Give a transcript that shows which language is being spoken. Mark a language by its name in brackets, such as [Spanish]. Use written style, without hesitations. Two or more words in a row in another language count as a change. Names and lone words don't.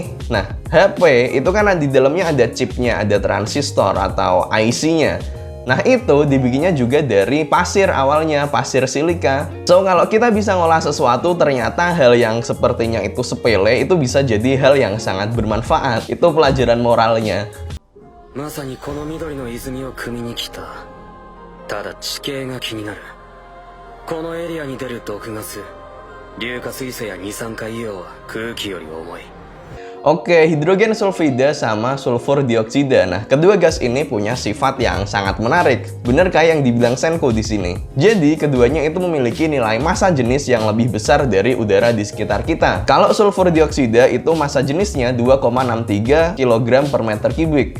[Indonesian] Nah, HP itu kan di dalamnya ada chipnya, ada transistor atau IC-nya. Nah itu dibikinnya juga dari pasir awalnya, pasir silika. So kalau kita bisa ngolah sesuatu, ternyata hal yang sepertinya itu sepele, itu bisa jadi hal yang sangat bermanfaat. Itu pelajaran moralnya. [Japanese] まさにこの緑の泉を汲みに来た。ただ地形が気になる。このエリアに出る毒ガス、硫化水素や二酸化硫黄は空気より重い。 [Indonesian] Oke, hidrogen sulfida sama sulfur dioksida. Nah, kedua gas ini punya sifat yang sangat menarik. Bener kayak yang dibilang Senku di sini. Jadi, keduanya itu memiliki nilai massa jenis yang lebih besar dari udara di sekitar kita. Kalau sulfur dioksida itu massa jenisnya 2,63 kg per meter kubik.